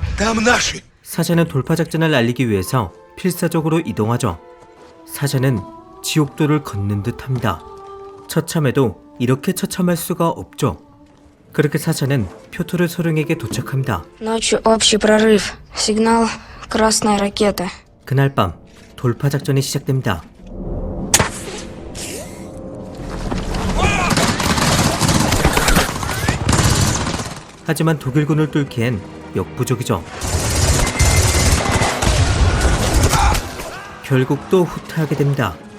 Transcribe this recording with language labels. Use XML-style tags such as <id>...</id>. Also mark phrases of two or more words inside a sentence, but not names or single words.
<ko>사샤는 돌파 작전을 알리기 위해서 필사적으로 이동하죠. 사샤는 지옥도를 걷는 듯합니다. 처참해도 이렇게 처참할 수가 없죠. 그렇게 사자는 표토르 소령에게 도착합니다.</ko> <ru>Ночью общий прорыв. Сигнал красная ракета.</ru> <ko>그날 밤 돌파 작전이 시작됩니다. 하지만 독일군을 뚫기엔 역부족이죠. 결국 또 후퇴하게 됩니다.</ko>